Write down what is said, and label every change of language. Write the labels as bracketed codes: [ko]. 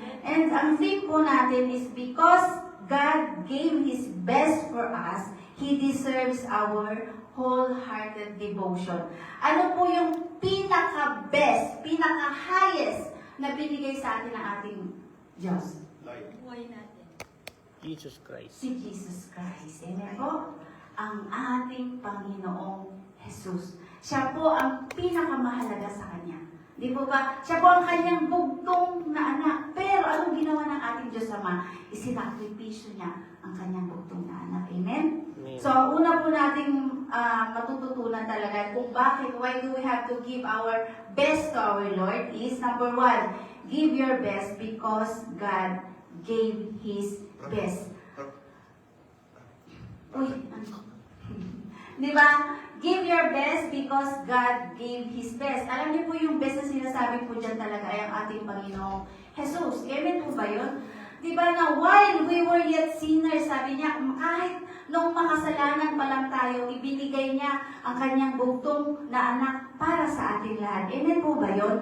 [en] And [tl] ang theme po natin [en] is because God gave His best for us, He deserves our wholehearted devotion. [tl] Ano po yung pinaka-best, pinaka-highest na binigay sa atin ng ating Diyos? Buhay natin. Jesus Christ. Si Jesus Christ. Amen po? Ang ating Panginoong Jesus. Siya po ang pinakamahalaga sa Kanya. Di po ba? Siya po ang Kanyang bugtong na anak. Pero anong ginawa ng ating Diyos Ama? Isinakripisyo niya ang Kanyang bugtong na anak. Amen? Amen. So, una po nating matututunan talaga kung bakit, [en] why do we have to give our best to our Lord is, number 1, give your best because God gave His best. [tl] Uy, ano? Di ba? [en] Give your best because God gave His best. [tl] Alam niyo po yung best na sinasabi po dyan talaga ay ang ating Panginoong Jesus. Amen po ba yun? Di ba na [en] while we were yet sinners, [tl] sabi niya, kahit nung makasalanan pa lang tayo, ibinigay niya ang kanyang bugtong na anak para sa ating lahat. Amen po ba yun?